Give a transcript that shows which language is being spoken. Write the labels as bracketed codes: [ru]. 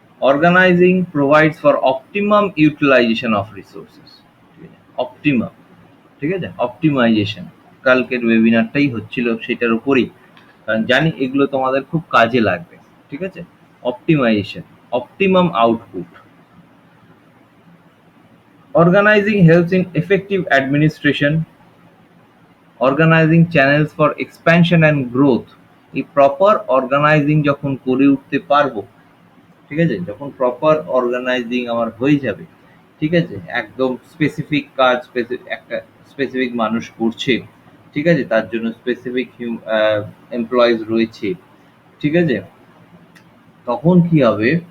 [en] organising provides for optimum utilisation of resources, [bn] ঠিক আছে, optimum, ঠিক আছে, অপটিমাইজেশন, কালকের ওয়েবিনারটাই হচ্ছিল সেটার উপরই, কারণ জানি এগুলো তোমাদের খুব কাজে লাগবে, ঠিক আছে। Optimisation, optimum output. [en] Organizing helps in effective administration, organizing channels for expansion and growth। [bn] এই প্রপার অর্গানাইজিং যখন করে উঠতে পারবো ঠিক আছে? যখন প্রপার অর্গানাইজিং আমার হয়ে যাবে, ঠিক আছে? একদম স্পেসিফিক কাজ একটা স্পেসিফিক মানুষ করছে, ঠিক আছে? তার জন্য স্পেসিফিক এমপ্লয়িজ রয়েছে, ঠিক আছে? তখন কি হবে?